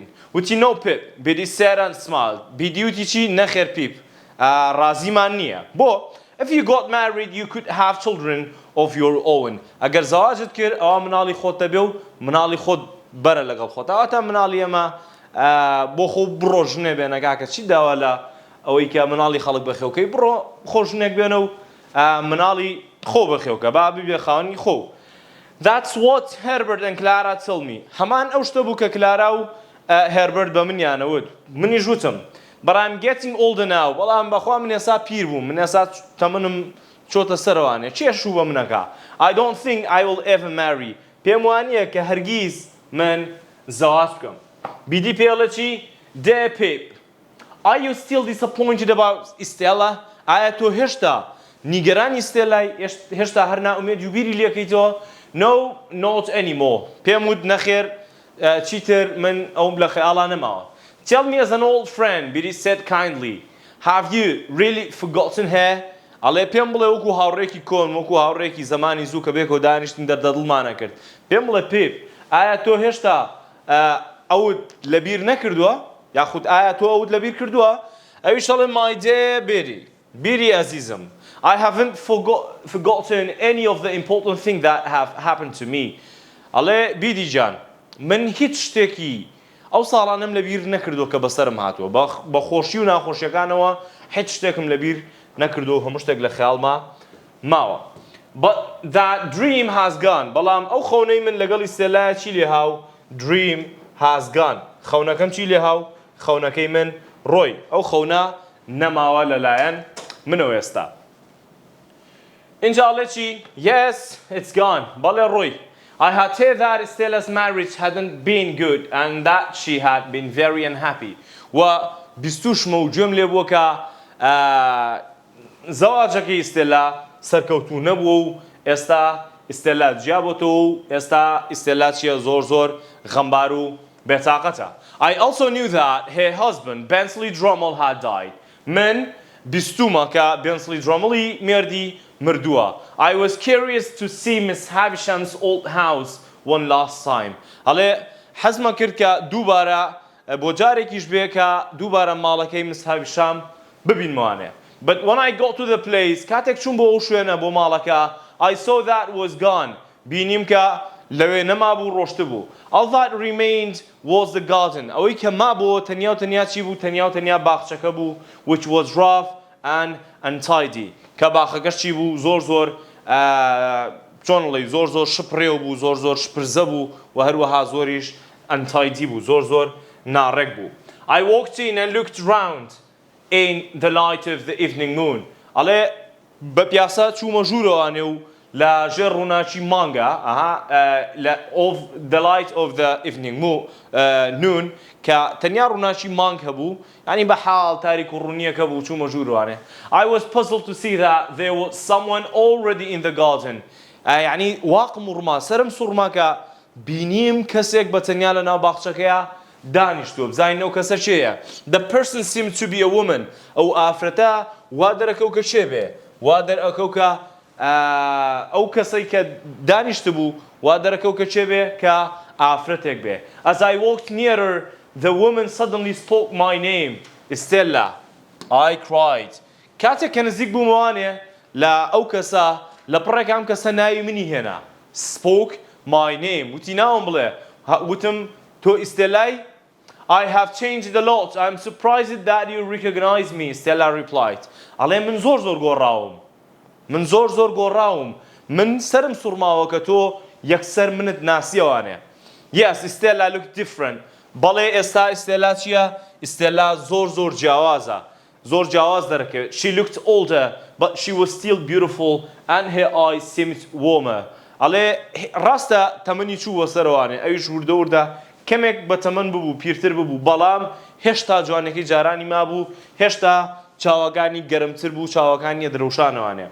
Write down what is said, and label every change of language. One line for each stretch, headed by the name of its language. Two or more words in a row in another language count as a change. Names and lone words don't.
English: وتی no Pip. Betty said and smiled.
Central Kurdish: بیدی وتی چی نەخێر پیپ ڕازیمان نییە.
English: بۆ If you got married, you could have children of your own.
Central Kurdish: ئەگەر زەواجت کرد ئەوە مناڵی خۆت دەبێ و مناڵی خۆت بەرە لەگەڵ خۆت. ئەوەتە مناڵی ئەمە بۆ خۆ بڕۆژنێ بێنە کاکە چی داوا لە ئەوەی کە مناڵی خەڵک بەخێوکەی بڕۆ خۆشنێک بێنە و مناڵی خۆ بەخێوکە با ببێ خاوەنی خۆ.
English: That's what Herbert and Clara told me.
Central Kurdish: هەمان ئەو شتە بوو کە کلارا و هێربرت بە منیانەوت منیش وتم
English: But I'm getting older now.
Central Kurdish: بەڵام بەخوا من ئێستا پیر بووم من ئێستا تەمەنم چۆتە سەرەوانێ چێشوو بە منەکە
English: I don't think I will ever marry.
Central Kurdish: پێم وانییە کە هەرگیز من زەواج بکەم. بیدی پێڵە چی
English: Dear Pip, are you still disappointed about Stella?
Central Kurdish: ئایا تۆ هێشتا نیگەرانی ستێلای هێشتا هەر ناومێد و بیری لێکەیتەوە
English: No, not anymore.
Central Kurdish: پێم وت نەخێر چیتر من ئەوم لە خەیاڵا نەماوە.
English: Tell me as an old friend, Biddy said kindly. Have you really forgotten her?
Central Kurdish: ئەڵێ پێم بڵێ وەکو هاوڕێکی کۆن وەکو هاوڕێکی زمانی زوو کە بێکەوە دانیشتین دەردەدڵمانە کرد. پێم بڵێ پێپ ئایا تۆ هێشتا ئەوت لەبیر نەکردووە؟ یاخود ئایا تۆ ئەوت لەبیر کردووە؟ ئەویش ئەڵێ
English: my dear Biddy, Biddy
Central Kurdish: عەزیزم.
English: I haven't forgotten any of the important things that have happened to me.
Central Kurdish: ئەڵێ بیدی جان من هیچ شتێکی ئەو ساڵانم لەبیر نەکردو کە بەسەرم هاتووە بە خۆشی و ناخۆشیەکانەوە هیچ شتێکم لەبیر نەکردو هەموو شتێک لە خەیاڵما ماوە.
English: But that dream has gone.
Central Kurdish: بەڵام ئەو خەونەی من لەگەڵی ستێلایە چی لێ هاو
English: dream has gone.
Central Kurdish: خەونەکەم چی لێ هاو خەونەکەی من ڕۆی ئەو خەونە نەماوە لەلایەن منەوە ئێستا. اینجا ئەڵێ چی
English: yes it's gone.
Central Kurdish: بەڵێ ڕۆی.
English: I had heard that Stella's marriage hadn't been good and that she had been very unhappy.
Central Kurdish: و بیستوشمە و گوێم لێ بووە کە زەواجەکەی ئستێلا سەرکەوتوو نەبووە و ئێستا ئستێلا جیابۆتەوە و ئێستا ئستێلا چیە زۆر غەمبار و بێتاقەتە.
English: I also knew that her husband Bensley Drummle had died.
Central Kurdish: من بیستومە کە Bensley Drummley مێردی مردووە.
English: I was curious to see Miss Havisham's old house one last time.
Central Kurdish: ئەڵێ حەزمە کرد کە دووبارە بۆ جارێکیش بێ کە دووبارە ماڵەکەی Miss Havisham ببینمانێ.
English: But when I got to the place
Central Kurdish: کاتێک چوون بۆ ئەو شوێنە بۆ ماڵەکە
English: I saw that was gone.
Central Kurdish: بینیم کە لەوێ نەمابوو ڕۆشتە بوو.
English: All that remained was the garden.
Central Kurdish: ئەوەی کە مابوو تەنیا و تەنیا چی بوو تەنیا و تەنیا باخچەکە بوو
English: which was rough and untidy.
Central Kurdish: کە باخەکەش چی بوو زۆر چۆنڵی زۆر شپڕێو بوو زۆر شپرزە بوو و هەروەها زۆریش untidy بوو زۆر ناڕێک بوو.
English: I walked in and looked round in the light of the evening moon.
Central Kurdish: ئەڵێ بە پیاسە چوومە ژوورەوانێ و لە ژێر ڕووناچی مانگە
English: of the light of the evening noon
Central Kurdish: کە تەنیا ڕووناچی مانگ هەبوو ینی بە حاڵ تاریک و ڕوونیەکە بوو چوومە ژوورەوانێ.
English: I was puzzled to see that there was someone already in the garden.
Central Kurdish: ینی واقم و ڕما سەرم سوڕما کە بینیم کەسێک بە تەنیا لە ناو باخچەکەیە دانیشتووە بزانین ئەو کەسە چێیە.
English: The person seemed to be a woman.
Central Kurdish: ئەو ئافرەتە وا دەرەکەو کە چێ بێ وا دەرەکەو کە ئەو کەسەی کە دانیشت بوو وا دەرەکەو کە چێ بێ کە ئافرەتێک بێ.
English: As I walked nearer, the woman suddenly spoke my name. Stella. I cried.
Central Kurdish: کاتێک کە نزیک بوومەوانێ لە ئەو کەسە لە پڕێک ئەم کەسە ناوی منی هێنا.
English: Spoke my name.
Central Kurdish: وتی ناوم بڵێ وتم تۆ ئیستێلای
English: I have changed a lot. I'm surprised that you recognize me, Stella replied.
Central Kurdish: ئەڵێ من زۆر گۆڕاوم. من زۆر گۆڕاوم. من سرم سوڕماوە کە تۆ یەکسەر منت ناسیەوانێ.
English: Yes, Stella looked different.
Central Kurdish: بەڵێ ئێستا ئستێلا چییە؟ ئستێلا زۆر جیاوازە. زۆر جیاواز دەرەکەوێت.
English: She looked older, but she was still beautiful and her eyes seemed warmer.
Central Kurdish: ئەڵێ ڕاستە تەمەنی چووە سەرەوانێ. ئەویش وردە کەمێک بە تەمەن ببوو، پیرتر ببوو، بەڵام هێشتا جوانەکەی جارانی مابوو، هێشتا چاوەکانی گەرمتر بوو، چاوەکانی دڕەوشانەوانێ.